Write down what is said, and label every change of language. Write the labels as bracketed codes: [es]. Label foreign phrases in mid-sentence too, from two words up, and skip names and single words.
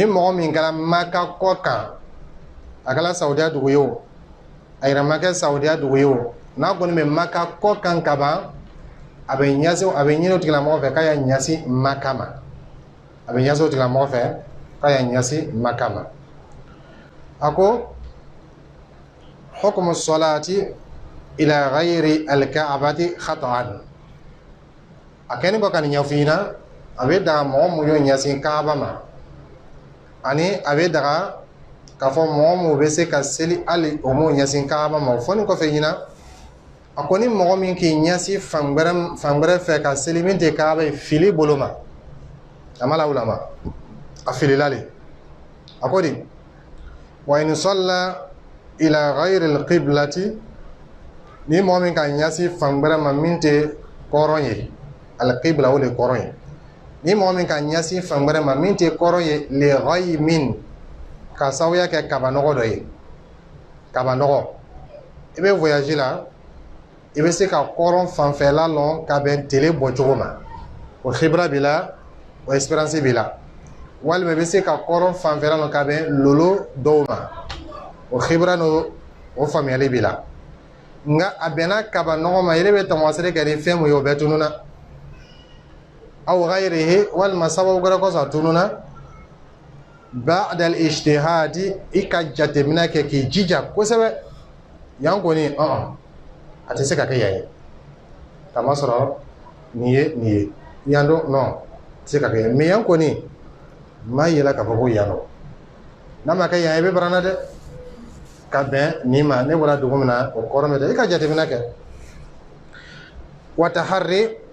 [bm] mɔgɔ min kɛla Maka kɔ kan a kɛla Saudiya dugu ye o a yɛrɛ ma kɛ Saudiya dugu ye o n'a kɔni bɛ Maka kɔ kan ka ban a bɛ ɲini o tigilamɔgɔ fɛ k'a y'a ɲɛsin Maka ma a bɛ ɲɛsin o tigilamɔgɔ fɛ k'a y'a ɲɛsin Maka ma a ko [ar] حكم الصلاة إلى غير الكعبة خطأ [bm] a kɛni kɔ ka nin ɲɛfɔ i ɲɛna a bɛ daga mɔgɔ mun y'o ɲɛsin Kaaba ma ani a bɛ daga k'a fɔ mɔgɔ mun bɛ se ka seli hali o m'o ɲɛsin Kaaba ma o fɔni kɔfɛ ɲinan a ko ni mɔgɔ min k'i ɲɛsin fan wɛrɛ fɛ ka seli min tɛ Kaaba ye fili bolo ma a ma lawulama a filila le a ko de [ar] وإن صلى إلى غير القبلة [bm] ni mɔgɔ min ka ɲɛsin fan wɛrɛ ma min tɛ kɔrɔn ye al-qibla o de kɔrɔn ye ni mɔgɔ min ka ɲɛsin fan wɛrɛ ma min tɛ kɔrɔn ye [ar] لغيم [bm] ka sababuya kɛ kabanɔgɔ dɔ ye kabanɔgɔ i bɛ voyage la i bɛ se ka kɔrɔn fanfɛla lɔn ka bɛn tele bɔcogo ma o khibra b'i la o expérience b'i la walima i bɛ se ka kɔrɔn fanfɛla lɔn ka bɛn lolo dɔw ma o khibra n'o faamuyali b'i la nka a bɛnna kabanɔgɔ ma yɛrɛ bɛ tamasire kɛ ni fɛn mun ye o bɛɛ tununa [ar] أو غيره [bm] walima sababu wɛrɛ kɔsɔn a tununa [ar] بعد الاجتهاد [bm] i ka jateminɛ kɛ k'i jija kosɛbɛ yan kɔni a tɛ se ka kɛ yan ye kama sɔrɔ nin ye yan don non tɛ se ka kɛ yan mais yan kɔni maa yɛlɛ k'a fɔ ko yan don n'a ma kɛ yan i bɛ baranna dɛ ka bɛn nin ma ne bɔra dugu min na o kɔrɔ bɛ dɛ i ka jateminɛ kɛ [ar] وتحرى